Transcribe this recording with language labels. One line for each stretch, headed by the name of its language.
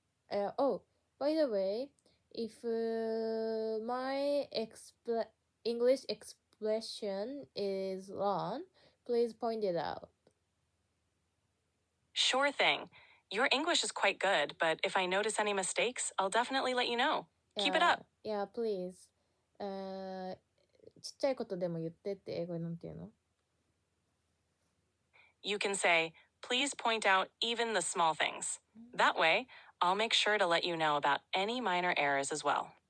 English: By the way, if my English expression is wrong, please point it out. Sure thing. Your English is quite good, but if I notice any mistakes, I'll definitely let you know. Keep it up. Yeah, please.
Japanese: ちっちゃいことでも言ってって英語でなんて言うの?
English: You can say, please point out even the small things. That way, I'll make sure to let you know about any minor errors as well.